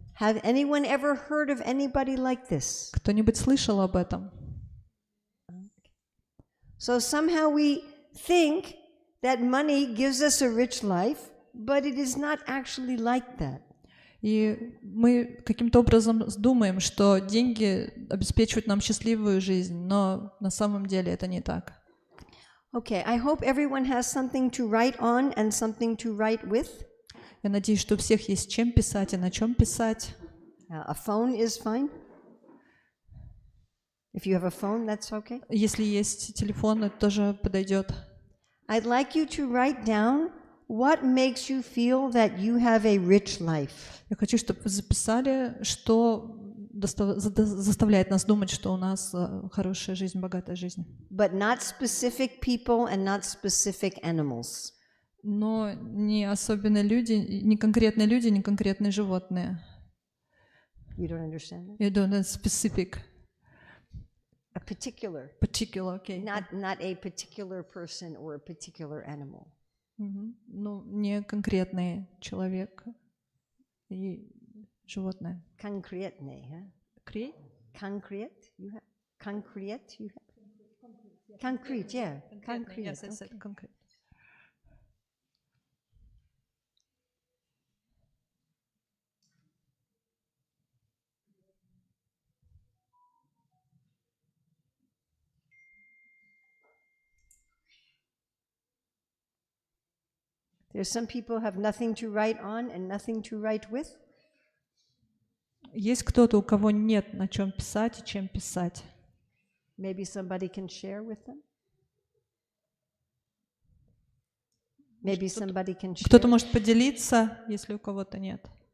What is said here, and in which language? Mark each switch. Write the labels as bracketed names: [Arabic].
[English] Have anyone ever heard of anybody like this? [Russian] Кто-нибудь слышал об этом? [English] So somehow we think that money gives us a rich life, but it is not actually like that. [Russian] И мы каким-то образом думаем, что деньги обеспечивают нам счастливую жизнь, но на самом деле это не так. [English] Okay, I hope everyone has something to write on and something to write with. [Russian] Я надеюсь, что у всех есть чем писать и на чем писать. [English] A phone is fine. If you have a phone, that's okay. [Russian] Если есть телефон, это тоже подойдет. [English] I'd like you to write down what makes you feel that you have a rich life. [Russian] Я хочу, чтобы вы записали, что заставляет нас думать, что у нас хорошая жизнь, богатая жизнь. [English] But not specific people and not specific animals. [Russian] Но не особенно люди, не конкретные животные. [English] You don't understand that? You don't know specific. A particular. Particular, okay. Not a particular person or a particular animal. [Russian] Ну, не конкретный человек и животное. Конкретный, huh? [English] Concrete? You have concrete? You have concrete, yeah. Concrete. Yes, I said concrete. There's some people who have nothing to write on and nothing to write with. [Russian] Есть кто-то, у кого нет на чем писать и чем писать. [English] Maybe somebody can share with them. Maybe somebody can share. [Russian] Кто-то может поделиться, если у кого-то нет.